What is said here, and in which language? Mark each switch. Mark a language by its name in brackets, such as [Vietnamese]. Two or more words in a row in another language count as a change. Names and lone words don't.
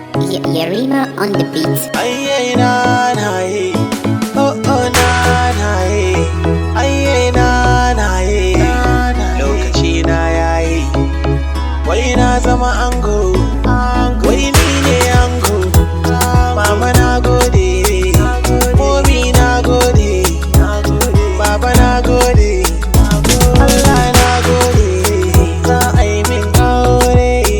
[English] Y-, Yerima on the beat. Ayye, na, na, ye. Oh, oh, na, na, ye. Ayye, na, na, ye. [Hausa] Lokaci na ya yi. Wai na zama ango. Wai ni ne ango. Mama, na gode. Momi, na gode. Baba, na gode. Allah, na gode. Za a yi min aure.